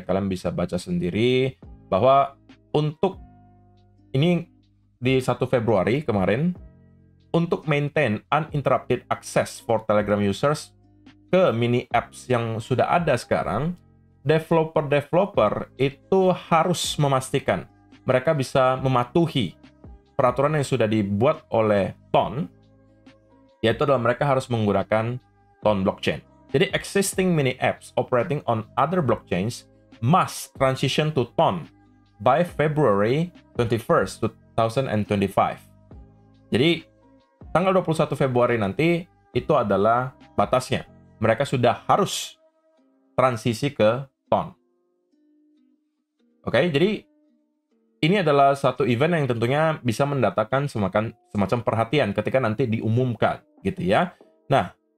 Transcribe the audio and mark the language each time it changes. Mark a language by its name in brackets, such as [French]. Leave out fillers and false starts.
[Indonesian] Kalian bisa baca sendiri bahwa untuk ini di 1 Februari kemarin, untuk [English] maintain uninterrupted access for Telegram users [Indonesian] ke mini apps yang sudah ada sekarang, developer-developer itu harus memastikan mereka bisa mematuhi peraturan yang sudah dibuat oleh Ton, yaitu adalah mereka harus menggunakan Ton blockchain. Jadi, [English] existing mini apps operating on other blockchains must transition to Ton by February 21st, 2025. [Indonesian] Jadi, tanggal 21 Februari nanti itu adalah batasnya. Mereka sudah harus transisi ke Ton. Oke, jadi ini adalah satu event yang tentunya bisa mendatangkan semacam perhatian ketika nanti diumumkan, gitu ya. Nah,